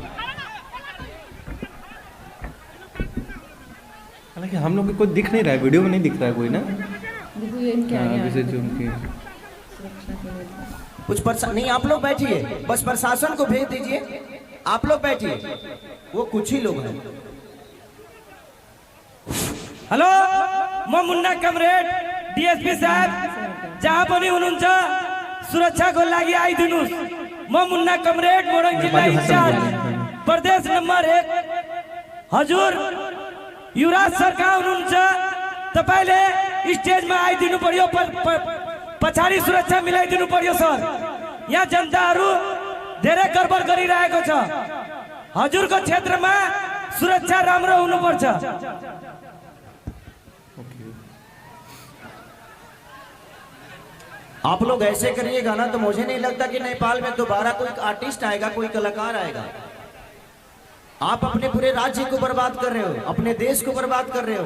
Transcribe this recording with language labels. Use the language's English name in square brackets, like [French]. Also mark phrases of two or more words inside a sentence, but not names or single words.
[Hindi] हालांकि हम लोग को कोई दिख नहीं रहा है, वीडियो में नहीं दिख रहा है कोई ना। जैसे जो उनकी कुछ नहीं, आप लोग बैठिए, बस प्रशासन को भेज दीजिए। आप लोग बैठिए, वो कुछ ही लोग हैं। [Nepali] हेलो, मैं मुन्ना कमरेड डीएसपी साहब जहाँ पनि हुनुहुन्छ सुरक्षाको लागि आइदिनुस्। म मुन्ना कमरेड मोरङ जिल्ला इन्चार्ज प्रदेश नम्बर 1 हजुर युवराज सर कहाँ हुनुहुन्छ? तपाईले स्टेजमा आइदिनु पर्यो, पछाडि सुरक्षा मिलाइदिनु पर्यो सर। यहाँ जनताहरू धेरै गडबड गरिरहेको छ। हजुरको क्षेत्रमा सुरक्षा राम्रो हुनुपर्छ। [Hindi] आप लोग ऐसे करिएगा ना तो मुझे नहीं लगता कि नेपाल में दोबारा कोई आर्टिस्ट आएगा, कोई कलाकार आएगा। आप अपने पूरे राज्य को बर्बाद कर रहे हो, अपने देश को बर्बाद कर रहे हो।